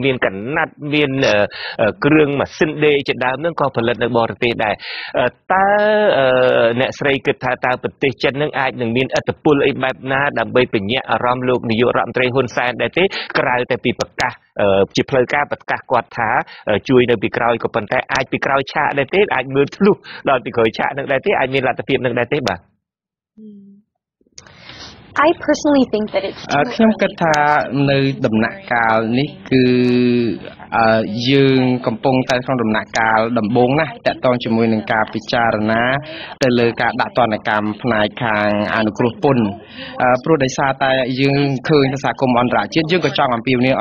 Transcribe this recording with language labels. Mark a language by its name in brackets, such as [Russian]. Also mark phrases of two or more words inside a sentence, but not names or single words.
[Khmer] មានកណាត់មានគ្រឿងម៉ាស៊ីនដេរជាដើមនឹងក៏ផលិតនៅបរទេសដែរតើអ្នកស្រីគិតថាតើប្រទេសចិននឹងអាចនឹងមានឥទ្ធិពលអីបែបណាដើម្បីបញ្ញាក់អារម្មណ៍លោកនាយករដ្ឋមន្ត្រីហ៊ុនសែនដែរទេក្រៅតែពីប្រកាសជាផ្លូវការប្រកាសគាត់ថាជួយនៅពីក្រោយក៏ប៉ុន្តែអាចពីក្រោយឆាកដែរទេអាចមើលធ្លុះដល់ពីក្រោយឆាកនឹងដែរទេអាចមានលទ្ធភាពនឹងដែរទេបាទ [English] I personally think that it's too [Khmer] ខ្ញុំគិត [English] early [Khmer] ថា [English] for [Khmer] នៅ [English] us to [Khmer] ដំណាក់ [English] be [Khmer] កាល នេះ គឺ យើង កំពុង តែ ក្នុង ដំណាក់ កាល ដំបូង ណាស់ តាក់ទង ជាមួយ នឹង ការ ពិចារណា ទៅ លើ ការ ដាក់ ទណ្ឌកម្ម ផ្នែក ខាង អនុគ្រោះ ពន្ធ ព្រោះ ដោយសារ តែ យើង ឃើញ សហគមន៍ អន្តរជាតិ យើង ក៏ ចង់ អំពាវនាវ